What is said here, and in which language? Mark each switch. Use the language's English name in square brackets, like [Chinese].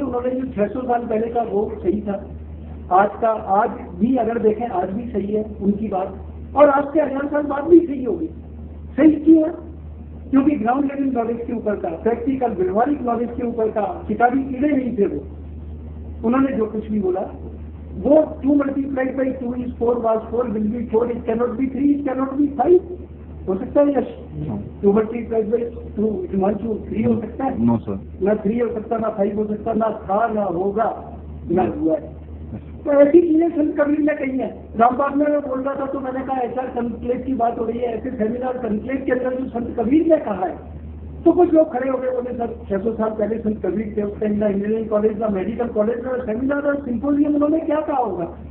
[Hindi] उन्होंने जो 600 साल पहले का वो सही था, आज भी अगर देखें आज भी सही है उनकी बात, और आज से 1000 साल बाद भी सही होगी। सही क्यों है? क्योंकि ग्राउंड लेवल नॉलेज के ऊपर का, प्रैक्टिकल व्यवहारिक नॉलेज के ऊपर का, किताबी कीड़े नहीं थे वो। उन्होंने जो कुछ भी बोला वो [English] 2 multiplied by 2 is 4 was 4 will be 4, it cannot be 3, it cannot be 5 [Hindi] हो सकता है? यश [English] 2 multiplied by 2 [Hindi] हिमांशु 3 हो सकता है? [English] no sir, [Hindi] ना 3 हो सकता, ना 5 हो सकता, ना था, ना होगा, ना हुआ है। तो ऐसी चीजें संत कबीर ने कही है। रामबाग में मैं बोल रहा था तो मैंने कहा ऐसा कंक्लेव की बात हो रही है, ऐसे सेमिनार कंक्लेव के अंदर जो संत कबीर ने कहा है, तो कुछ लोग खड़े हो गए, बोले सर 600 साल पहले संत कबीर थे, उस टाइम ना इंजीनियरिंग कॉलेज, ना मेडिकल कॉलेज, ना सेमिनार और सिंपोजियम, उन्होंने क्या कहा होगा?